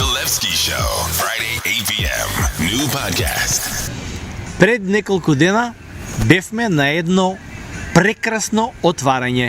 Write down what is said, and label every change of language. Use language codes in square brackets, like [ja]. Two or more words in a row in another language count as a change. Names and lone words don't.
[en] Filevski Show, Friday 8 p.m. New podcast. [mk] Пред неколку дена бевме на едно прекрасно отварање.